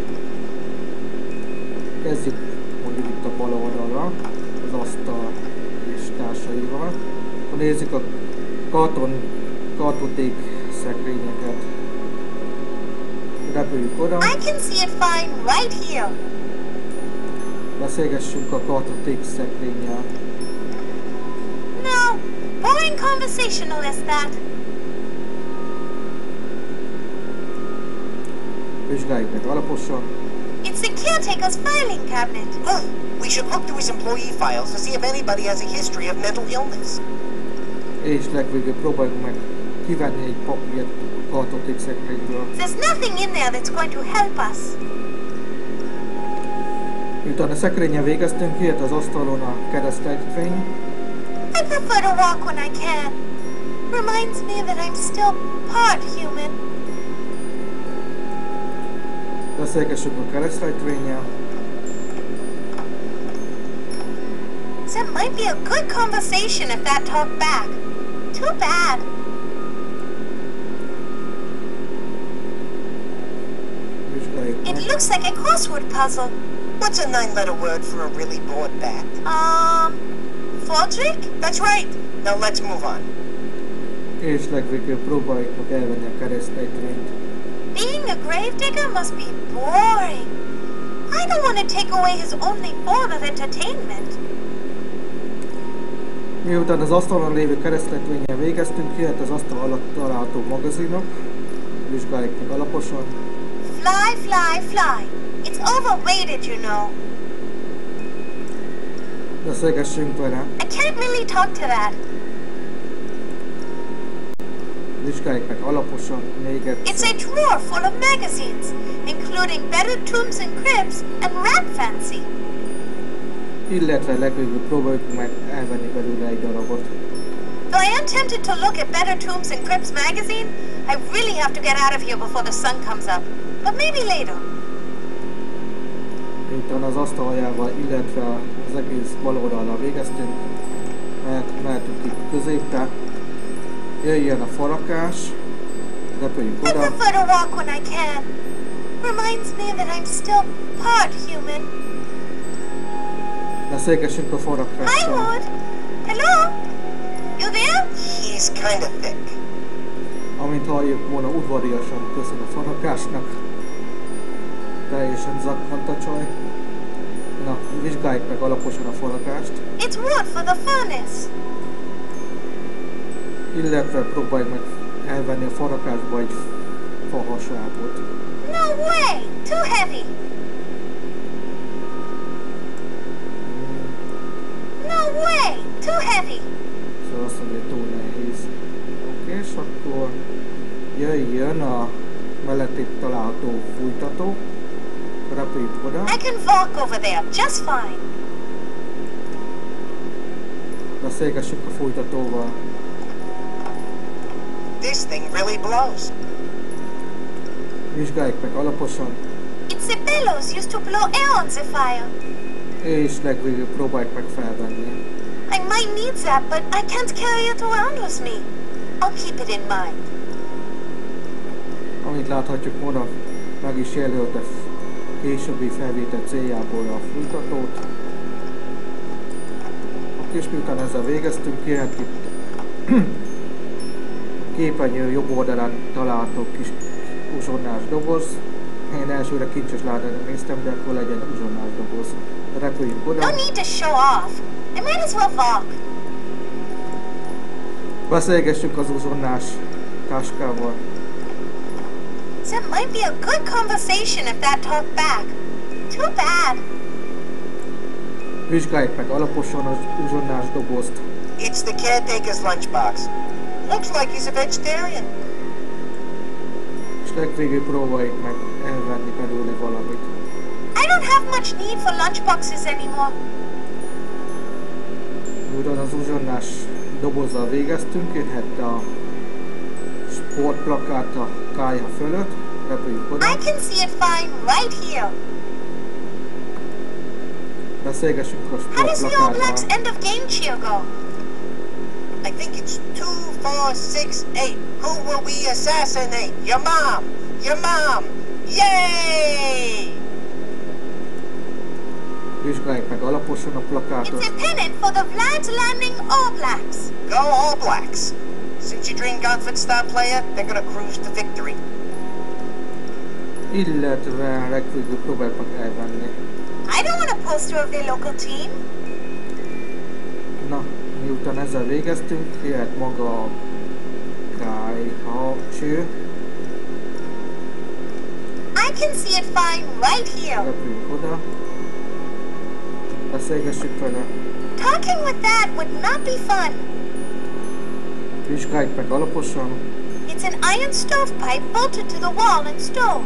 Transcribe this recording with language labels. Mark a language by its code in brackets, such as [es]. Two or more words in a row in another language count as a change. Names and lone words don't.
[hu] Kezdjük mondjuk itt a bal oldalra, az asztal és társaival. Ha nézzük a kartonték szekrényeket. Repüljük oda. [en] I can see it fine right here. [hu] Beszélgessünk a kartonték szekrényel. [en] No, boring conversational is that. [hu] Vizsgáljuk meg alaposan. [en] It's the caretaker's filing cabinet. Oh, we should look through his employee files to see if anybody has a history of mental illness. [hu] És legvégül próbáljuk meg kivenni egy papírt a kartonték szekrényből. [en] There's nothing in there that's going to help us. [hu] Miután a szekrényen végeztünk, kijött az asztalon a keresztrejtvény. [en] I prefer to walk when I can. Reminds me that I'm still part human. [hu] Beszélgessünk a keresztrejtvénnyel. [en] That might be a good conversation if that talked back. Too bad. [hu] Vizsgáljuk meg. [en] It looks like a crossword puzzle. What's a 9-letter word for a really bored bat? Fodrick? That's right. Now let's move on. [hu] És legvégül próbáljuk meg elvenni a keresztrejtvényt. [en] Being a gravedigger must be boring. I don't want to take away his only form of entertainment. [hu] Miután az asztalon lévő keresztrejtvénnyel végeztünk, kijött az asztal alatt található magazinok. Vizsgáljuk meg alaposan. [en] Fly, fly, fly. It's overrated, you know. [hu] Beszélgessünk vele. [en] I can't really talk to that. [hu] Vizsgáljuk meg alaposan még [en] It's [hu] egyszer. [en] a drawer full of magazines, including Better Tombs and Cribs and Rat Fancy. [hu] Illetve legvégül próbáljuk meg elvenni belőle egy darabot. [en] Though I am tempted to look at Better Tombs and Cribs magazine, I really have to get out of here before the sun comes up. But maybe later. [hu] Miután az asztaljával, illetve az egész bal oldallal végeztünk, mehetünk itt középre. Jöjjön a farakás, repüljünk [en] I [hu] oda. [en] prefer to walk when I can. Reminds me that I'm still part human. [hu] Beszélgessünk a [en] Hi, [hu] farakással. [en] Wood. Hello? You there? He's kind of thick. [hu] Amint halljuk volna, udvariasan köszön a farakásnak. Teljesen zakkant a csaj. Na, vizsgáljuk meg alaposan a farakást. [en] It's wood for the furnace. [hu] Illetve próbáljuk meg elvenni a farakásba egy fahaságot. [en] No way! Too heavy. No way! Too heavy. [hu] Szóval azt mondja, hogy túl nehéz. Oké, és akkor jöjjön a mellettét található fújtató. Repüljük oda. [en] I can walk over there just fine. [hu] Beszélgessük a fújtatóval. [en] This thing really blows. [hu] Vizsgáljuk meg alaposan. [en] It's the bellows used to blow air on the fire. [hu] És legvégül próbáljuk meg felvenni. [en] I might need that, but I can't carry it around with me. I'll keep it in mind. [hu] Amit láthatjuk, Mona meg is jelölte későbbi felvétel céljából a fújtatót. És miután ezzel végeztünk, kérhet itt képernyő jobb oldalán található kis uzsonnás doboz. Én elsőre kincses ládára néztem, de akkor legyen uzsonnás doboz. Repüljünk oda. [en] No need to show off. I might as well walk. [hu] Beszélgessünk az uzsonnás táskával. [en] That might be a good conversation if that talked back. Too bad. [hu] Vizsgáljuk meg alaposan az uzsonnás dobozt. [en] It's the caretaker's lunchbox. Looks like he's a vegetarian. [hu] És legvégül próbáljuk meg elvenni belőle valamit. [en] I don't have much need for lunchboxes anymore. [hu] Miután az uzsonnás dobozzal végeztünk, jöhet a sportplakát a kályha fölött. Repüljünk oda. [en] I can see it fine right here. [hu] Beszélgessünk a [en] How does the All Blacks [hu] sportplakáttal. [en] end of game cheer go? I think it's 2, 4, 6, 8. Who will we assassinate? Your mom! Your mom! Yay! [hu] Vizsgáljuk meg alaposan a plakátot. [en] It's a pennant for the Vlad's Landing All Blacks. Go All Blacks! Since you drained Godford star player, they're gonna cruise to victory. [hu] Illetve legvégül próbáljuk meg elvenni. [en] I don't want a poster of their local team. [hu] Na, miután ezzel végeztünk, jöhet maga a kályha cső. [en] I can see it fine right here. [hu] Repüljünk oda. Beszélgessük vele. [en] Talking with that would not be fun. [hu] Vizsgáljuk meg alaposan, [en] It's an iron stovepipe bolted to the wall and stove.